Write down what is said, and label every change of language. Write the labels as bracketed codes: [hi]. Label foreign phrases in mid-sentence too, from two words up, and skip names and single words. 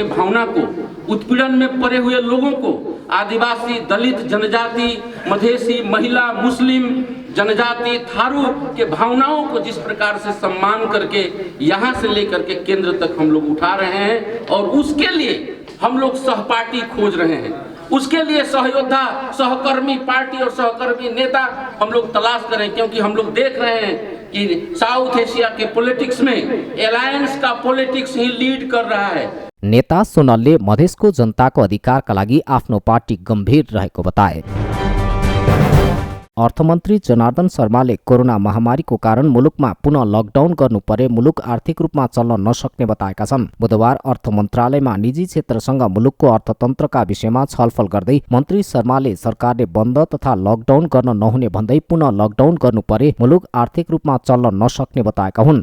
[hi] भावना को, उत्पीड़न में पड़े हुए लोगों को, आदिवासी, दलित, जनजाति, मधेसी, महिला, मुस्लिम, जनजाति, थारू के भावनाओं को जिस प्रकार से सम्मान करके यहाँ से लेकर के केंद्र तक हम लोग उठा रहे हैं और उसके लिए हम लोग सहपाठी खोज रहे हैं, उसके लिए सहयोद्धा, सहकर्मी पार्टी और सहकर्मी नेता हम लोग तलाश करें। क्योंकि हम लोग देख रहे हैं कि साउथ एशिया के पॉलिटिक्स में एलायंस का पॉलिटिक्स ही लीड कर रहा है। [ne] नेता सोनलले मधेसको जनताको अधिकारका लागि आफ्नो पार्टी गम्भीर रहेको बताए। अर्थमन्त्री जनार्दन शर्माले कोरोना महामारीको कारण मुलुकमा पुनः लकडाउन गर्नु परे मुलुक आर्थिक रूपमा चल्न नसक्ने बताएका छन्। बुधबार अर्थ मन्त्रालयमा निजी क्षेत्रसँग मुलुकको अर्थतन्त्रका विषयमा छलफल गर्दै मन्त्री शर्माले सरकारले बन्द तथा लकडाउन गर्न नहुने भन्दै पुनः लकडाउन गर्नु परे मुलुक आर्थिक रूपमा चल्न नसक्ने बताएका हुन्।